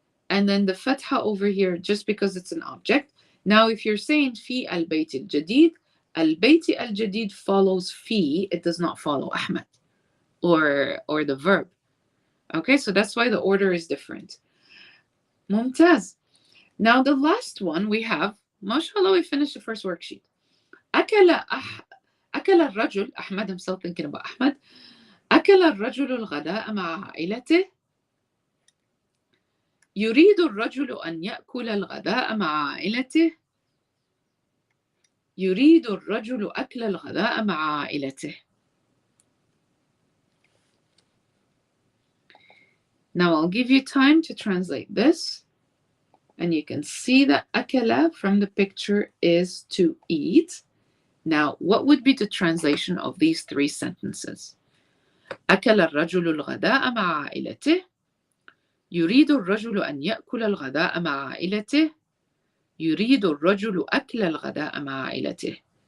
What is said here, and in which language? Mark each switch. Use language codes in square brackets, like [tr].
[en] And then the fatha over here, just because it's an object. Now, if you're saying [ar] في البيت الجديد, البيت الجديد [en] follows في, it does not follow أحمد or the verb. Okay, so that's why the order is different. [ar] ممتاز. [en] Now the last one we have, mashallah, we finished the first worksheet. [ar] أكل الرجل, [en] أحمد, I'm still thinking about Ahmed. [ar] أكل الرجل الغداء مع عائلته. يريد الرجل أن يأكل الغداء مع عائلته. يريد الرجل أكل الغداء مع عائلته. [en] Now I'll give you time to translate this. And you can see that أكل from the picture is to eat. Now, what would be the translation of these three sentences? [ar] أكل الرجل الغداء مع عائلته. يريد الرجل أن يأكل الغداء مع عائلته. يريد الرجل أكل الغداء مع عائلته.